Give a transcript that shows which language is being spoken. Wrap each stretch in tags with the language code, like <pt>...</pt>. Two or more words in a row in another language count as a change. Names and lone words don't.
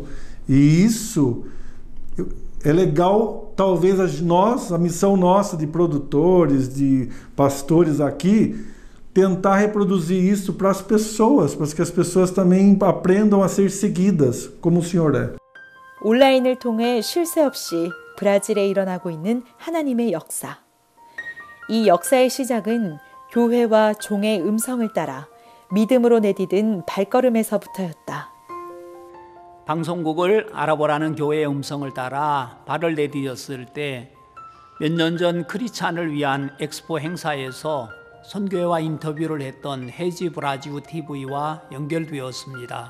<pt>E isso é legal, talvez a missão nossa de produtores, de pastores aqui, tentar reproduzir isso para as pessoas, para que as pessoas também aprendam a ser seguidas, como o Senhor é.</pt> <ko>온라인을 통해 쉴 새 없이 브라질에 일어나고 있는 하나님의 역사. 이 역사의 시작은 교회와 종의 음성을 따라 믿음으로 내디딘 발걸음에서부터였다. 방송국을 알아보라는 교회의 음성을 따라 발을 내디뎠을 때 몇 년 전 크리스찬을 위한 엑스포 행사에서 선교회와 인터뷰를 했던 해지 브라지우 TV와 연결되었습니다.</ko>